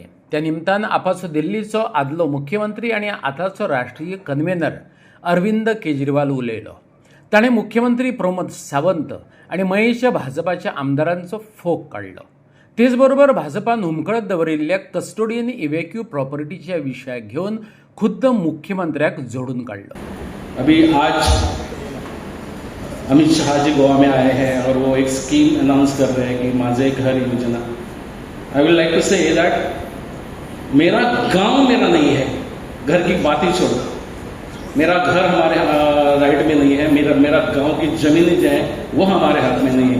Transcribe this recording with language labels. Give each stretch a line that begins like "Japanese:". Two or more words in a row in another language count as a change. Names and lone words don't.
Konkani: त्या निमतान आपाचो दिल्लीचो आदलो मुख्यमंत्री आनी आतांचो राष्ट्रीय कन्व्हेनर अरविंद केजरीवाल उलयलो। ताणें मुख्यमंत्री प्रमोद सावंत आनी मयेच्या भाजपाच्या आमदारांचो फोग काडलो। तेच बरोबर भाजपान हुमकळत दवरिल्ल्या कस्टोडियन इव्हॅक्यू प्रॉपर्टीच्या विशयाक घेवन खुद्द मुख्यमंत्र्याक जोडून काडलो।
Hindi: अभी आज अमित शाह जी गोवा में आए हैं और वो एक
English: scheme announce
Hindi: कर रहे हैं कि माझे घर योजना।
English: I will like to say that
Hindi: मेरा गांव मेरा नहीं है, घर की बात ही छोड़ो। मेरा घर हमारे राइट में नहीं है, मेरा गांव की जमीनें जो है वो हमारे हाथ में नहीं है।